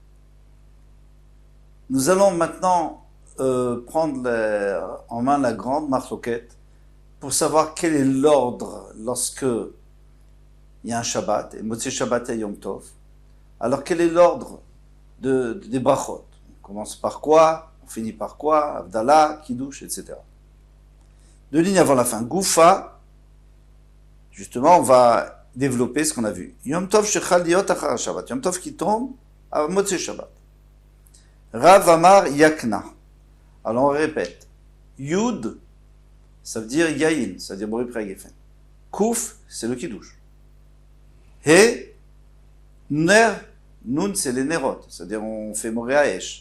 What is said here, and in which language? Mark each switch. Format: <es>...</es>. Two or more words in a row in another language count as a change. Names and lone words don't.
<fr>Nous allons maintenant prendre en main la grande marloquette pour savoir quel est l'ordre lorsque il y a un Shabbat, et</fr> <he>מוצאי שבת</he> <fr>et Yom Tov. Alors quel est l'ordre des brachot? On commence par quoi? On finit par quoi? Avdallah, Kiddush, etc. Deux lignes avant la fin. Goufa, justement, on va développer ce qu'on a vu.</fr> <he>יום טוב שחל להיות אחר שבת.</he> <fr>Yom Tov qui tombe à</fr> <he>מוצאי שבת. רב אמר יקנה.</he> <fr>Alors on répète. Yud, ça veut dire Yayin, ça veut dire</fr> <he>בורא פרי הגפן.</he> <fr>Kouf, c'est le Kiddush. He, Ner, Nun, c'est les Nerot, c'est-à-dire on fait</fr> <he>מאורי אש.</he>